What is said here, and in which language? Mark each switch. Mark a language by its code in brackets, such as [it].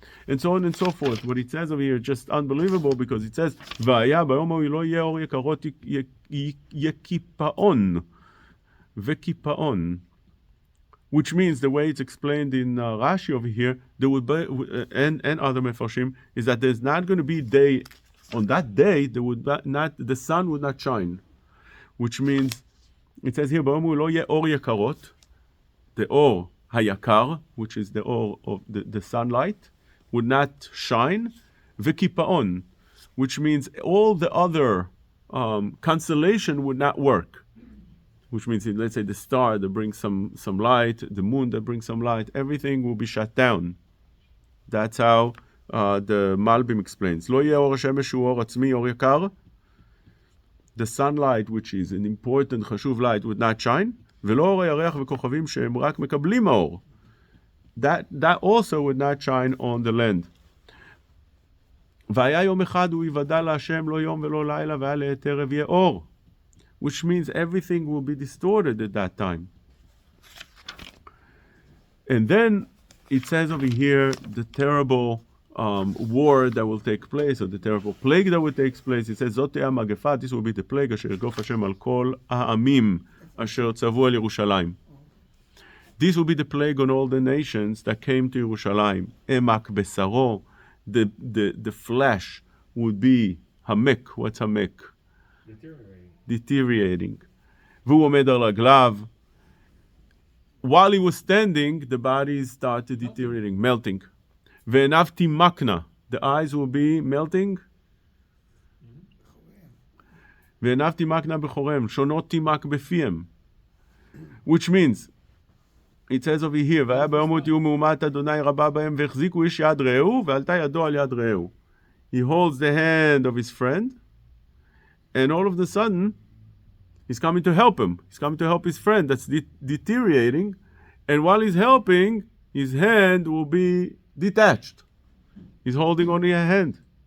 [en] And so on and so forth. What it says over here is just unbelievable because it says, [he] והיה ביום ההוא לא יהיה אור יקרות יהיה קיפאון. וקיפאון. [en] Which means the way it's explained in Rashi over here, there would be, and other mefarshim, is that there's not going to be day, on that day, there would not, the sun would not shine. Which means, it says here, [he] ביום ההוא לא יהיה אור יקרות, [en] the [he] אור היקר, [en] which is the אור of the sunlight, would not shine, [he] וקיפאון, [en] which means all the other constellation would not work. Which means, let's say, the star that brings some light, the moon that brings some light, everything will be shut down. That's how the Malbim explains. [he] לא יהיה אור השמש שהוא אור עצמי, אור יקר. [en] The sunlight, which is an important, חשוב light, would not shine. [he] ולא אור הירח וכוכבים שהם רק מקבלים האור. [en] That also would not shine on the land. [he] והיה יום אחד הוא יוודע להשם לא יום ולא לילה והיה לעת ערב יהיה אור. [en] Which means everything will be distorted at that time. And then it says over here the terrible war that will take place, or the terrible plague that will take place. [he] It says, זאת תהיה המגפה, [en] this will be the plague, [he] אשר יגוף השם על כל העמים, אשר צבו על ירושלים. [en] This will be the plague on all the nations that came to ירושלים. [he] עמק בשרו, [en] the flesh would be hamek. What's hamek? Deteriorating. [he] והוא עומד על רגליו. [en] While he was standing, the bodies started deteriorating, melting. [he] ועיניו תימקנה, [en] the eyes will be melting. [he] ועיניו תימקנה בחוריהם, שונות תימק בפיהם. [en] Which means, it says over here, [he] והיה ביום ההוא תהיו מהומת אדוני רבה בהם, והחזיקו איש יד רעהו, ועלתה ידו על יד רעהו. [en] He holds the hand of his friend, and all of a sudden, he's coming to help him. He's coming to help his friend that's deteriorating, and while he's helping, his hand will be detached. He's holding only a hand.